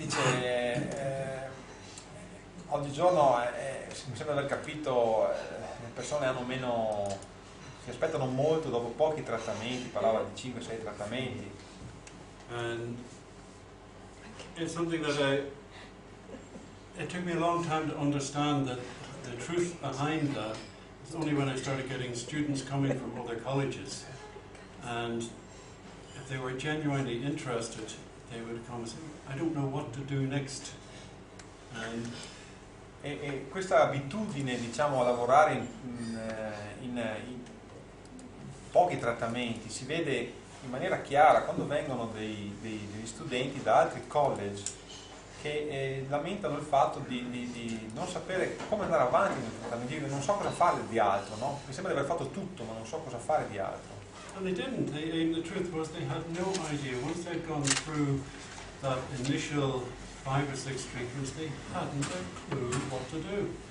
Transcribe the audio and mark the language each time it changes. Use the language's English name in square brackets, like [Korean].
[Italian] Dice, oggigiorno mi sembra aver capito, le persone hanno meno, si aspettano molto dopo pochi trattamenti, parlava di 5-6 trattamenti. [English] And it's something that it took me a long time to understand that the truth behind that is only when I started getting students coming from other colleges, and if they were genuinely interested, they would come and say, I don't know what to do next. And [Italian] E questa abitudine, diciamo, a lavorare in pochi trattamenti si vede in maniera chiara quando vengono degli studenti da altri college che lamentano il fatto di non sapere come andare avanti nel trattamento, non so cosa fare di altro, no? Mi sembra di aver fatto tutto, ma non so cosa fare di altro. [English] And they didn't. The truth was they had no idea. Once they'd gone through that initial 5 or 6 treatments, they hadn't a clue what to do.